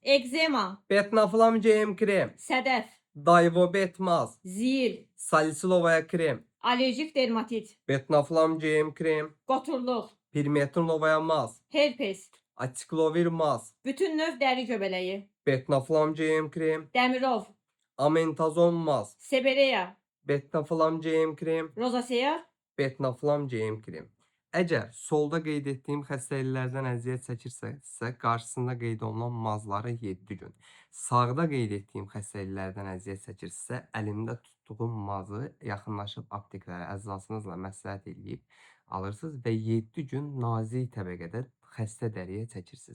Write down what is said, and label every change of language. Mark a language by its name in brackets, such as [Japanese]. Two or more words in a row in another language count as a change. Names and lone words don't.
[Azerbaijani] Ekzema, Betnaflam GM krem, sədəf, Dayvobet maz, zil, Salisilovaya krem, allerjik dermatit, Betnaflam GM krem, qoturluq, Pirmetinlovaya maz, herpes, Açiklovir maz, bütün növ dəri göbələyi, Betnaflam GM krem, dəmirov, Amentazon maz, sebereya, Betnaflam GM krem, rozaseya, Betnaflam GM krem. Əgər solda qeyd etdiyim xəstəliklərdən əziyyət çəkirsə, qarşısında qeyd olunan mazları 7 gün. Sağda qeyd etdiyim xəstəliklərdən əziyyət çəkirsə, əlimdə tutduğum mazı yaxınlaşıb apteklərə əczacınızla məsləhət eləyib alırsınız və 7 gün nazik təbəqədə xəstə dəriyə çəkirsiniz.